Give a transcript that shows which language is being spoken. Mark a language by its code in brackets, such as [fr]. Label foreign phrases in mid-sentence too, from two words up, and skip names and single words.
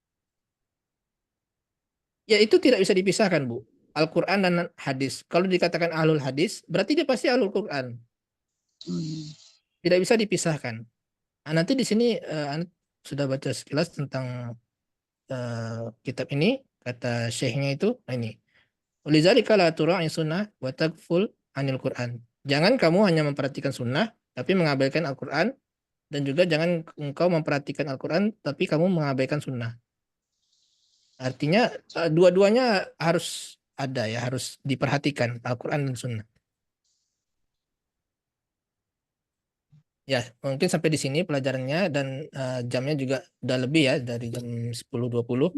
[id] Ya, itu tidak bisa dipisahkan, Bu. Al-Quran dan hadis. Kalau dikatakan [ar] أهل الحديث, [id] berarti dia pasti [ar] أهل القرآن. [id] Tidak bisa dipisahkan. Nah, nanti di sini Anda sudah baca sekilas tentang kitab ini, kata syekhnya itu, ini. [ar] ولذلك لا تراعي السنة وتغفل عن القرآن. [id] Jangan kamu hanya memperhatikan sunnah, tapi mengabaikan Al-Quran, dan juga jangan engkau memperhatikan Al-Quran, tapi kamu mengabaikan sunnah. Artinya dua-duanya harus ada ya, harus diperhatikan Al-Quran dan sunnah. Ya, mungkin sampai di sini pelajarannya, dan jamnya juga udah lebih ya, dari jam 10.20.